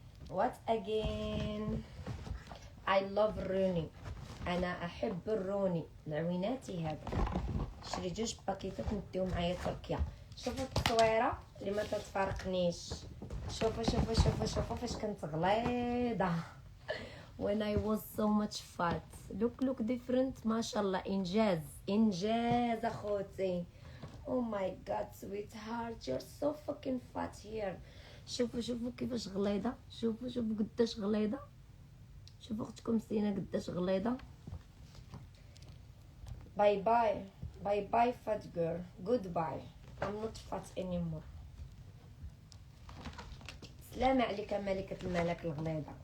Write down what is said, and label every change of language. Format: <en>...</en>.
<en>What again? I love running.</en> <ar>انا احب الروني العويناتي هذا. شري 2 باكيتات نديهم معايا تركيا. شوفوا التصويره اللي ما تتفارقنيش. شوفوا فاش كنت غليظه</ar> <en>when I was so much fat. look different</en> <ar>ما شاء الله. انجاز اخوتي.</ar> <en>oh my god sweetheart you're so fucking fat here.</en> <ar>شوفوا كيفاش غليظه. شوفوا قداش غليظه. شوفوا اختكم سينا قداش غليظه.</ar> <en>Bye bye fat girl. goodbye. I'm not fat anymore.</en> <ar>سلام عليك ملكة الملك الغليظة.</ar>